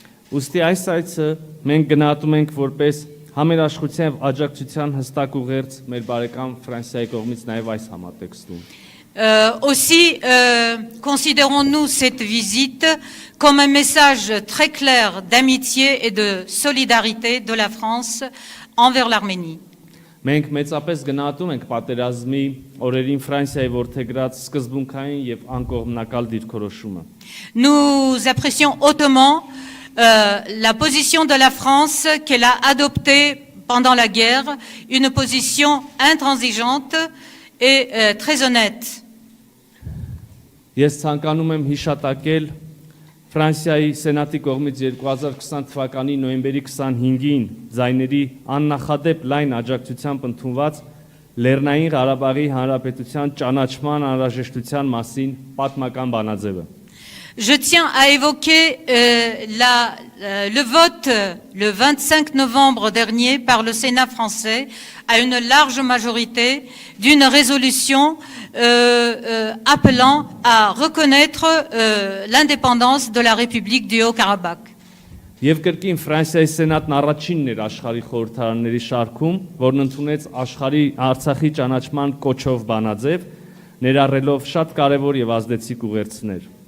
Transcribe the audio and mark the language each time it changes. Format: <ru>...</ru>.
<hy>Ուստի այս այցը մենք գնահատում ենք որպես համերաշխության եւ աջակցության հստակ ուղերձ մեր բարեկամ Ֆրանսիայի կողմից նաեւ այս համատեքստում։</hy> <fr>Aussi, considérons-nous cette visite comme un message très clair d'amitié et de solidarité de la France envers l'Arménie.</fr> <hy>Մենք մեծապես գնահատում ենք պատերազմի օրերին Ֆրանսիայի որդեգրած սկզբունքային եւ անկողմնակալ դիրքորոշումը։</hy> <fr>Nous apprécions hautement la position de la France qu'elle a adoptée pendant la guerre, une position intransigeante et très honnête.</fr> <hy>Ես ցանկանում եմ հիշատակել Ֆրանսիայի Սենատի կողմից 2020 թվականի նոյեմբերի 25-ին ձայների աննախադեպ լայն աջակցությամբ ընդունված Լեռնային Ղարաբաղի Հանրապետության ճանաչման անհրաժեշտության մասին պատմական բանաձևը։</hy> <fr>Je tiens à évoquer le vote le 25 novembre dernier par le Sénat français à une large majorité d'une résolution appelant à reconnaître l'indépendance de la République du Haut-Karabakh.</fr> <hy>Եվ կրկին Ֆրանսիայի Սենատն առաջինն էր աշխարհի խորհրդարանների շարքում, որն ընդունեց աշխարհի Արցախի ճանաչման կոչով բանաձև, ներառելով շատ կարևոր եւ ազդեցիկ ուղերձներ։</hy>